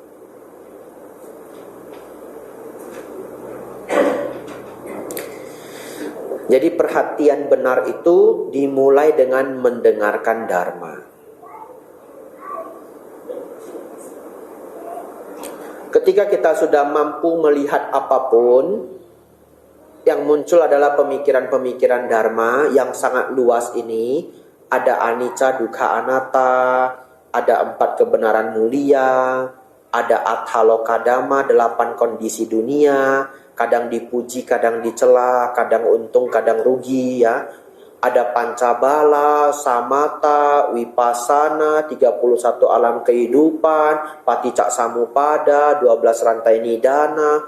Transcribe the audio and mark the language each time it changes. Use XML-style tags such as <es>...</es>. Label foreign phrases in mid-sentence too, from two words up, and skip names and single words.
<id>Jadi perhatian benar itu dimulai dengan mendengarkan dharma. Ketika kita sudah mampu melihat apapun, yang muncul adalah pemikiran-pemikiran dharma yang sangat luas ini.</id> <pi>Ada anicca, dukkha, anatta,</pi> <id>ada 4 kebenaran mulia, ada</id> <pi>atthaloka dhamma,</pi> <id>8 kondisi dunia, kadang dipuji, kadang dicela, kadang untung, kadang rugi, ya. Ada</id> <pi>pancabala, samatha, vipassana,</pi> <id>31 alam kehidupan,</id> <pi>paticca samuppada,</pi> <id>12 rantai nidana.</id>